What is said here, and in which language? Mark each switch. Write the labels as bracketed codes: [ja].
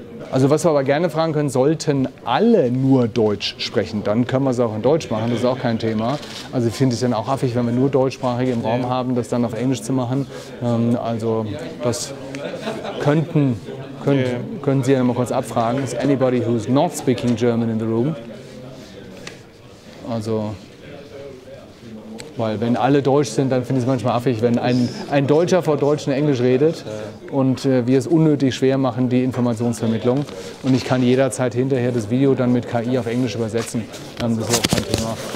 [de] Also was wir aber gerne fragen können, sollten alle nur Deutsch sprechen, dann können wir es auch in Deutsch machen, das ist auch kein Thema. Also ich finde es dann auch affig, wenn wir nur Deutschsprachige im Raum haben, das dann auf Englisch zu machen. Also das können Sie ja noch mal kurz abfragen. [en] Is anybody who's not speaking German in the room? [de] Also... Weil wenn alle Deutsch sind, dann finde ich es manchmal affig, wenn ein Deutscher vor Deutschen Englisch redet und wir es unnötig schwer machen, die Informationsvermittlung. Und ich kann jederzeit hinterher das Video dann mit KI auf Englisch übersetzen. Das ist auch kein Thema.